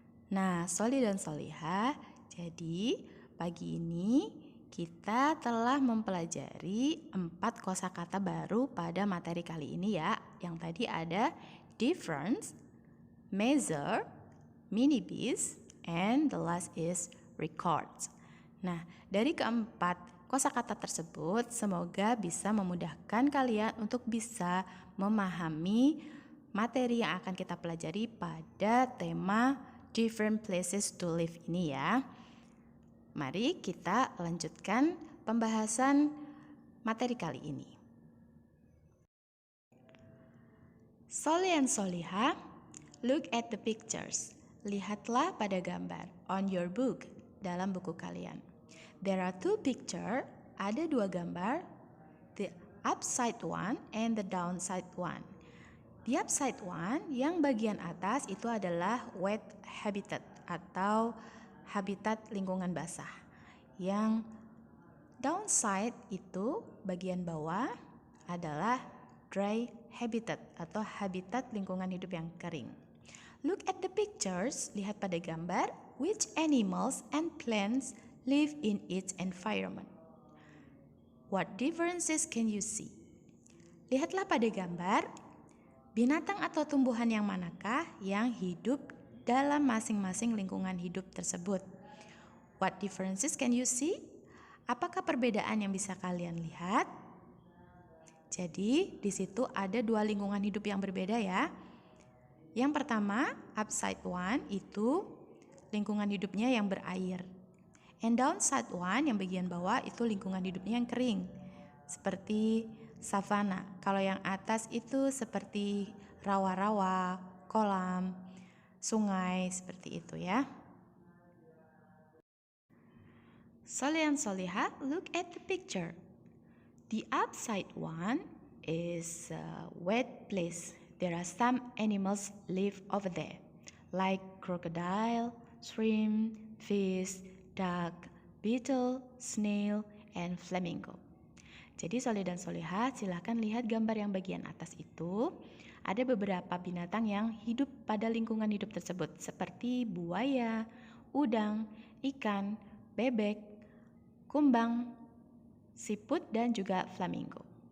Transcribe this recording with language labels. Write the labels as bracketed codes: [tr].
[id] Nah, Soli dan Soliha, jadi pagi ini kita telah mempelajari 4 kosakata baru pada materi kali ini ya. Yang tadi ada [en] difference, measure, minibis, and the last is records. [id] Nah, dari keempat kosakata tersebut semoga bisa memudahkan kalian untuk bisa memahami materi yang akan kita pelajari pada tema different places to live ini ya. Mari kita lanjutkan pembahasan materi kali ini. [en] Soleh and Soliha, look at the pictures. [id] Lihatlah pada gambar [en] on your book, [id] dalam buku kalian. [en] There are two pictures, [id] ada dua gambar, [en] the upside one and the downside one. The upside one, [id] yang bagian atas itu adalah wet habitat atau habitat lingkungan basah. Yang downside itu bagian bawah adalah dry habitat atau habitat lingkungan hidup yang kering. [en] Look at the pictures, [id] lihat pada gambar, [en] which animals and plants live in each environment. What differences can you see? [id] Lihatlah pada gambar, binatang atau tumbuhan yang manakah yang hidup dalam masing-masing lingkungan hidup tersebut? [en] What differences can you see? [id] Apakah perbedaan yang bisa kalian lihat? Jadi, di situ ada dua lingkungan hidup yang berbeda ya. Yang pertama, [en] upside one [id] itu lingkungan hidupnya yang berair. [en] And downside one [id] yang bagian bawah itu lingkungan hidupnya yang kering. Seperti savana. Kalau yang atas itu seperti rawa-rawa, kolam, sungai, seperti itu ya. [en] Soleh and Soliha, look at the picture. The upside one is a wet place. There are some animals live over there, like crocodile, shrimp, fish, duck, beetle, snail, and flamingo. [id] Jadi Soleh dan Soliha, silahkan lihat gambar yang bagian atas itu. Ada beberapa binatang yang hidup pada lingkungan hidup tersebut, seperti buaya, udang, ikan, bebek, kumbang, siput, dan juga flamingo.